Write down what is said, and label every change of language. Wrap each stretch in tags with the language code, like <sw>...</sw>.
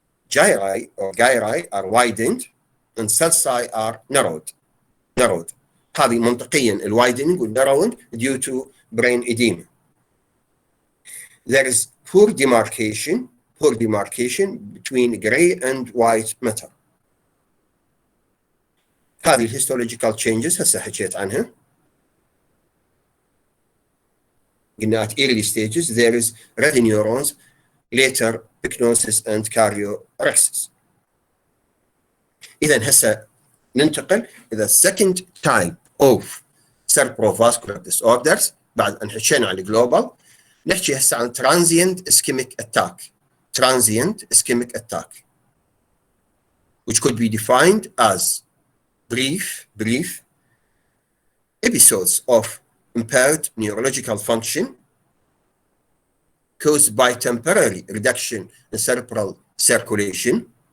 <en>Gyri are widened and sulci are narrowed.</en> <ar>هذه منطقيا الwidening والnarrowing</ar> <en>due to brain edema. There is poor demarcation between gray and white matter.</en> <ar>هذه الهيستولوجيكال changes هسه حكيت عنها. قلنا</ar> <en>at early stages there is red neurons, later pyknosis and karyorrhexis.</en> <ar>إذا هسه ننتقل إلى</ar> <en>second type of cerebrovascular disorders</en> <ar>بعد أن حكينا عن الجلوبال. نحكي هسه عن</ar> <en>transient ischemic attack which could be defined as brief episodes of impaired neurological function caused by temporary reduction in cerebral circulation.</en>